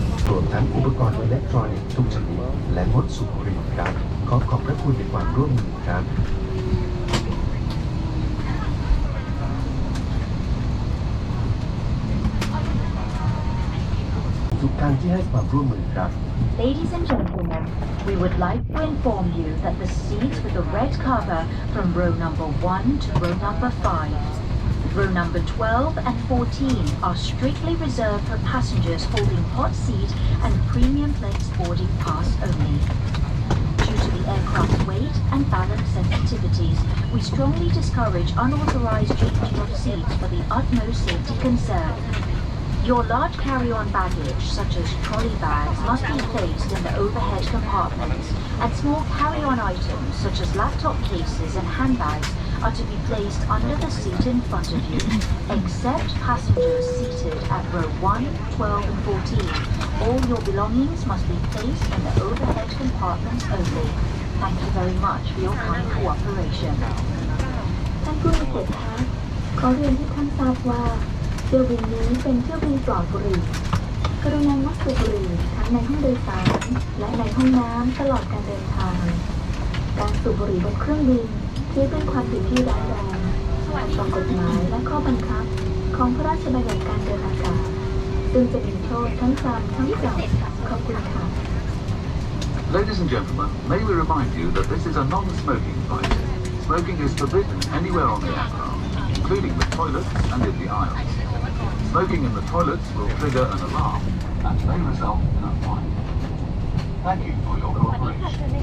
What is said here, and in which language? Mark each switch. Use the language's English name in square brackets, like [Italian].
[Thai] รวมทั้งอุปกรณ์อิเล็กทรอนิกส์ทุกชนิดและงดสูบบุหรี่ครับ ขอบพระคุณในความร่วมมือครับ ทุกท่านที่ให้ความร่วมมือครับ [English] Ladies and gentlemen, we would like to inform you that the seats with the red cover from row number 1 to row number 5, row number 12 and 14 are strictly reserved for passengers holding hot seat and premium flex boarding pass only. Due to the aircraft's weight and balance sensitivities, we strongly discourage unauthorized changing of seats for the utmost safety concern. Your large carry-on baggage, such as trolley bags, must be placed in the overhead compartments, and small carry-on items, such as laptop cases and handbags, are to be placed under the seat in front of you, except passengers seated at row 1, 12 and 14. All your belongings must be placed in the overhead compartments only. Thank you very much for your kind cooperation. [Thai] ท่านผู้มีเกียรติคะขอเรียนให้ท่านทราบว่าเที่ยวบินนี้เป็นเที่ยวบินปลอดบุหรี่กรุณางดสูบบุหรี่ทั้งในห้องโดยสารและในห้องน้ำตลอดการเดินทางการสูบบุหรี่บนเครื่องบินถือเป็นความผิดที่ร้ายแรงต่อกฎหมายและข้อบังคับของพระราชบัญญัติการเดินอากาศซึ่งจะมีโทษทั้งจำทั้งปรับขอบคุณค่ะ [English] Ladies and gentlemen, may we remind you that this is a non-smoking flight. Smoking is forbidden anywhere on the aircraft, including the toilets and in the aisles. Smoking in the toilets will trigger an alarm and may result in a fine. Thank you for your cooperation.